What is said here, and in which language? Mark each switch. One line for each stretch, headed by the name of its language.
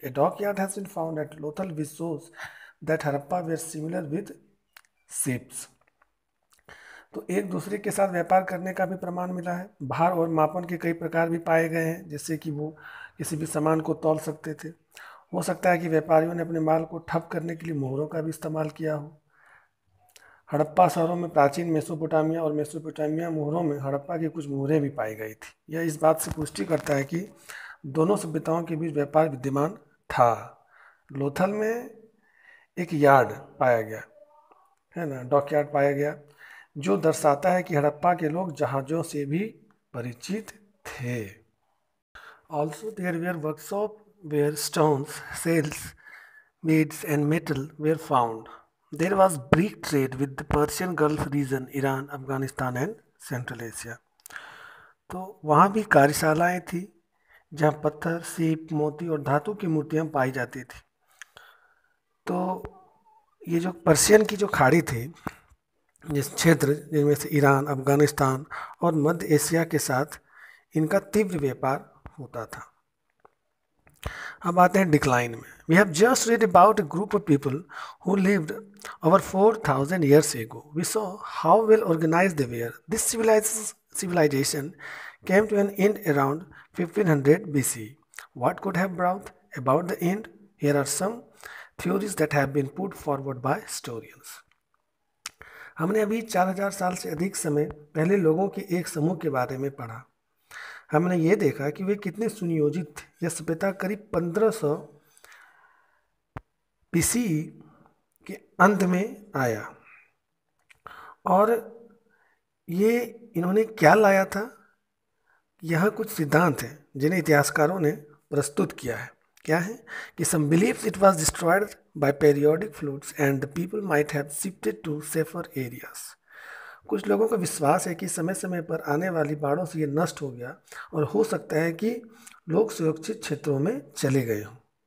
English: A dockyard has been found at Lothal, which shows that Harappa were similar with ships.
Hindi: तो एक दूसरे के साथ व्यापार करने का भी प्रमाण मिला है। भार और मापन के कई प्रकार भी पाए गए हैं, जिससे कि वो किसी भी सामान को तौल सकते थे। हो सकता है कि व्यापारियों ने अपने माल को ठप करने के लिए मोहरों का भी इस्तेमाल किया हो। हड़प्पा शहरों में प्राचीन मेसोपोटामिया और मेसोपोटामिया मोहरों में हड़प्पा की कुछ मोहरें भी पाई गई थी। यह इस बात से पुष्टि करता है कि दोनों सभ्यताओं के बीच व्यापार विद्यमान था। लोथल में एक यार्ड पाया गया है ना, डॉकयार्ड पाया गया, जो दर्शाता है कि हड़प्पा के लोग जहाज़ों से भी परिचित थे।
English: Also there were workshop where stones, shells, beads and metal were found. There was brick trade with the Persian Gulf region, Iran, Afghanistan and Central Asia.
Hindi: तो वहाँ भी कार्यशालाएं थी जहाँ पत्थर, सीप, मोती और धातु की मूर्तियाँ पाई जाती थी। तो ये जो पर्शियन की जो खाड़ी थी, जिस क्षेत्र जिनमें से ईरान, अफगानिस्तान और मध्य एशिया के साथ इनका तीव्र व्यापार होता था। अब आते हैं डिक्लाइन में।
English: We have just read about a group of people who lived over 4,000 years ago. We saw how well organized they were. This civilization came to an end around 1500 BC. What could have brought about the end? Here are some theories that have been put forward by historians.
Hindi: हमने अभी 4000 साल से अधिक समय पहले लोगों के एक समूह के बारे में पढ़ा। हमने ये देखा कि वे कितने सुनियोजित थे। यह सभ्यता करीब 1500 BC के अंत में आया और ये इन्होंने क्या लाया था? यह कुछ सिद्धांत हैं जिन्हें इतिहासकारों ने प्रस्तुत किया है। क्या है कि
English: some believes it was destroyed by periodic floods and the people might have shifted to safer areas।
Hindi: कुछ लोगों का विश्वास है कि समय समय पर आने वाली बाढ़ों से ये नष्ट हो गया और हो सकता है कि लोग सुरक्षित क्षेत्रों में चले गए हों।